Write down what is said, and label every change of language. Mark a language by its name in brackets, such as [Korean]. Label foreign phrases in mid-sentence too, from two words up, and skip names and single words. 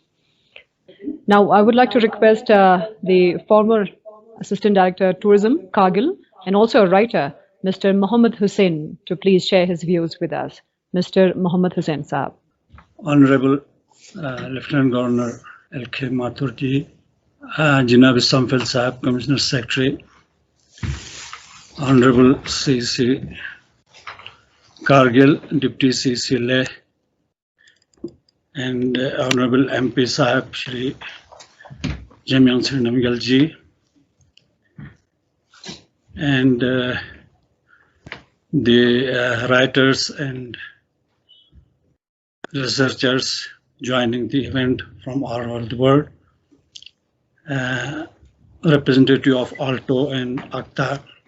[English] Now, I would like to request the former Assistant Director Tourism, Kargil, and also a writer, Mr. Mohammed Hussain, to please share his views with us. Mr. Mohammed Hussain Saab. Honorable Lieutenant Governor L.K. Mathur ji, Janab Samfel Saab, Commissioner Secretary, Honorable C.C. Kargil, Deputy C.C. Leh, and Honorable MP Sahib Shri Jamyang Singh Namgyal ji, and the writers and researchers joining the event from all over the world, representative of Alto and Akhtar.